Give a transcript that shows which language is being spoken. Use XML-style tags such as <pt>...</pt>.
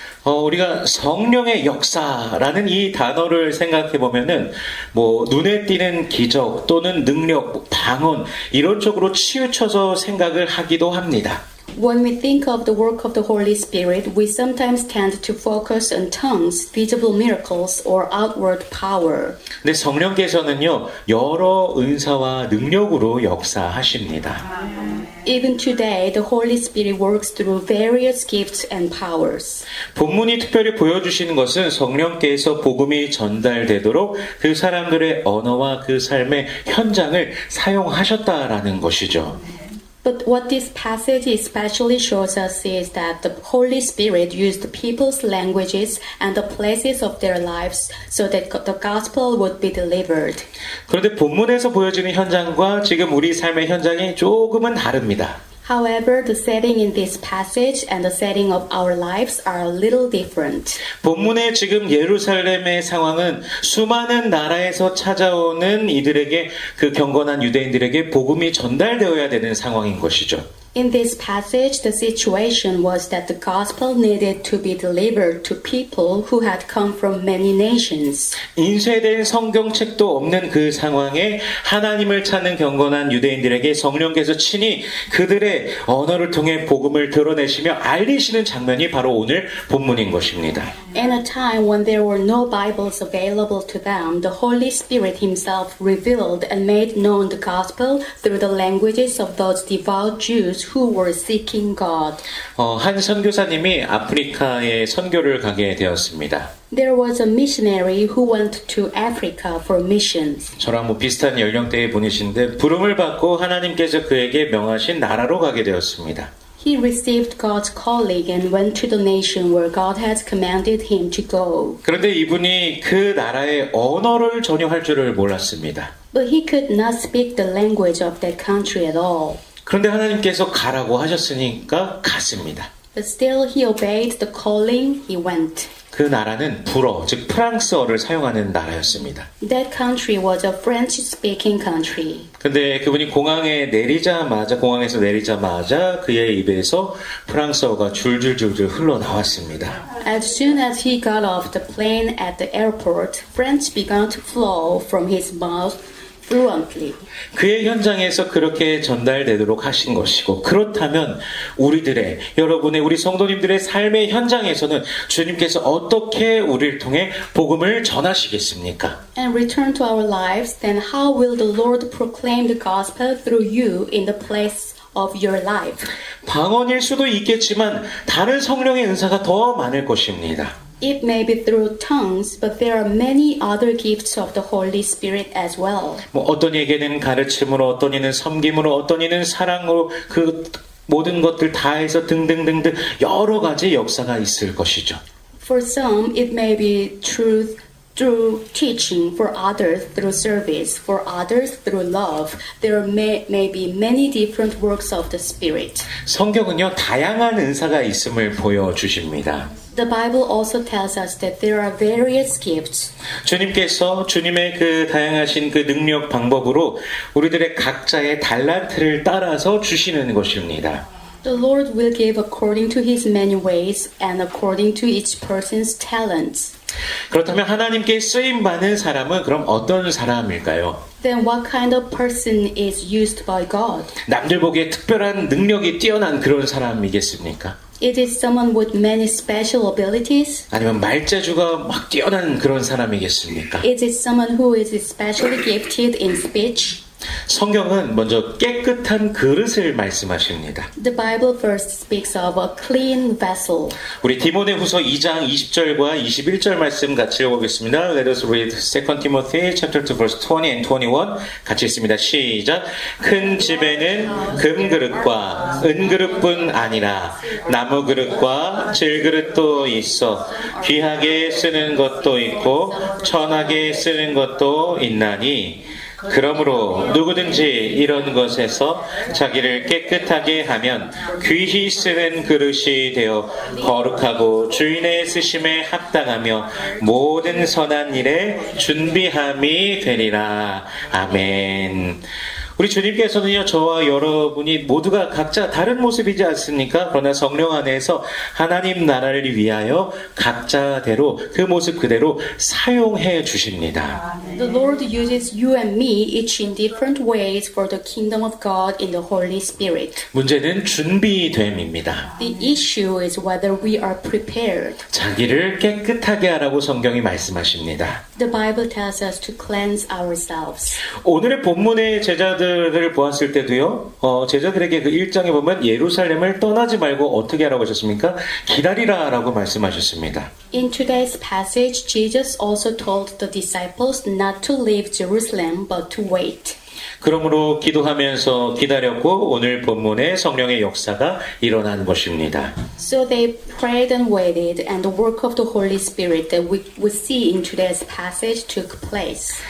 <ko>우리가 성령의 역사라는 이 단어를 생각해 보면은 눈에 띄는 기적 또는 능력, 방언 이런 쪽으로 치우쳐서 생각을 하기도 합니다.</ko> <en>When we think of the work of the Holy Spirit, we sometimes tend to focus on tongues, visible miracles, or outward power.</en> <ko>근데 성령께서는요, 여러 은사와 능력으로 역사하십니다.</ko> <en>Even today, the Holy Spirit works through various gifts and powers.</en> <ko>본문이 특별히 보여주시는 것은 성령께서 복음이 전달되도록 그 사람들의 언어와 그 삶의 현장을 사용하셨다라는 것이죠.</ko> <en>But what this passage especially shows us is that the Holy Spirit used people's languages and the places of their lives so that the gospel would be delivered.</en> <ko>그런데 본문에서 보여지는 현장과 지금 우리 삶의 현장이 조금은 다릅니다.</ko> <en>However, the setting in this passage and the setting of our lives are a little different.</en> <ko>본문의 지금 예루살렘의 상황은 수많은 나라에서 찾아오는 이들에게 그 경건한 유대인들에게 복음이 전달되어야 되는 상황인 것이죠.</ko> <en>In this passage, the situation was that the gospel needed to be delivered to people who had come from many nations.</en> <ko>인쇄된 성경책도 없는 그 상황에 하나님을 찾는 경건한 유대인들에게 성령께서 친히 그들의 언어를 통해 복음을 드러내시며 알리시는 장면이 바로 오늘 본문인 것입니다.</ko> <en>In a time when there were no Bibles available to them, the Holy Spirit Himself revealed and made known the gospel through the languages of those devout Jews who were seeking God.</en> <ko>한 선교사님이 아프리카에 선교를 가게 되었습니다.</ko> <en>There was a missionary who went to Africa for missions.</en> <ko>저랑 비슷한 연령대의 분이신데 부름을 받고 하나님께서 그에게 명하신 나라로 가게 되었습니다.</ko> <en>He received God's calling and went to the nation where God has commanded him to go.</en> <ko>그런데 이분이 그 나라의 언어를 전혀 할 줄을 몰랐습니다.</ko> <en>But he could not speak the language of that country at all.</en> <ko>그런데 하나님께서 가라고 하셨으니까 갔습니다.</ko> <en>But still he obeyed the calling, he went.</en> <ko>그 나라는 불어, 즉 프랑스어를 사용하는 나라였습니다.</ko> <en>That country was a French-speaking country.</en> <ko>근데 그분이 공항에서 내리자마자 그의 입에서 프랑스어가 줄줄줄줄 흘러나왔습니다.</ko> <en>As soon as he got off the plane at the airport, French began to flow from his mouth fluently.</en> <ko>그의 현장에서 그렇게 전달되도록 하신 것이고, 그렇다면 우리 성도님들의 삶의 현장에서는 주님께서 어떻게 우리를 통해 복음을 전하시겠습니까?</ko> <en>And return to our lives, then how will the Lord proclaim the gospel through you in the place of your life?</en> <ko>방언일 수도 있겠지만 다른 성령의 은사가 더 많을 것입니다.</ko> <en>It may be through tongues, but there are many other gifts of the Holy Spirit as well.</en> <ko>어떤 이에게는 가르침으로, 어떤 이는 섬김으로, 어떤 이는 사랑으로, 그 모든 것들 다 해서 등등등등 여러 가지 역사가 있을 것이죠.</ko> <en>For some, it may be through teaching, for others through service, for others through love. There may be many different works of the Spirit.</en> <ko>성경은요, 다양한 은사가 있음을 보여주십니다.</ko> <en>The Bible also tells us that there are various gifts.</en> <ko>주님께서 주님의 그 다양하신 그 능력 방법으로 우리들의 각자의 달란트를 따라서 주시는 것입니다.</ko> <en>The Lord will give according to His many ways and according to each person's talents.</en> <ko>그렇다면 하나님께 쓰임받는 사람은 그럼 어떤 사람일까요?</ko> <en>Then what kind of person is used by God?</en> <ko>남들 보기에 특별한 능력이 뛰어난 그런 사람이겠습니까?</ko> <en>Is it someone with many special abilities?</en> <ko>아니면 말재주가 막 뛰어난 그런 사람이겠습니까?</ko> <en>Is it someone who is especially gifted in speech?</en> <ko>성경은 먼저 깨끗한 그릇을 말씀하십니다.</ko> <en>The Bible first speaks of a clean vessel.</en> <ko>우리 디모데후서 2장 20절과 21절 말씀 같이 읽어보겠습니다.</ko> <en>Let us read 2 Timothy chapter 2 verse 20 and 21</en> <ko>같이 읽습니다. 시작. 큰 집에는 금그릇과 은그릇뿐 아니라 나무그릇과 질그릇도 있어 귀하게 쓰는 것도 있고 천하게 쓰는 것도 있나니 그러므로 누구든지 이런 것에서 자기를 깨끗하게 하면 귀히 쓰는 그릇이 되어 거룩하고 주인의 쓰심에 합당하며 모든 선한 일에 준비함이 되리라. 아멘. 우리 주님께서는요, 저와 여러분이 모두가 각자 다른 모습이지 않습니까? 그러나 성령 안에서 하나님 나라를 위하여 각자대로 그 모습 그대로 사용해 주십니다.</ko> <en>The Lord uses you and me each in different ways for the kingdom of God in the Holy Spirit.</en> <ko>문제는 준비됨입니다.</ko> <en>The issue is whether we are prepared.</en> <ko>자기를 깨끗하게 하라고 성경이 말씀하십니다.</ko> <en>The Bible tells us to cleanse ourselves.</en> <ko>오늘의 본문의 제자들을 보았을 때도요, 제자들에게 그 1장에 보면 예루살렘을 떠나지 말고 어떻게 하라고 하셨습니까? 기다리라 라고 말씀하셨습니다.</ko> <en>In today's passage, Jesus also told the disciples not to leave Jerusalem but to wait.</en> <ko>그러므로 기도하면서 기다렸고 오늘 본문의 성령의 역사가 일어난 것입니다.</ko> <en>So they prayed and waited, and the work of the Holy Spirit that we see in today's passage took place.</en>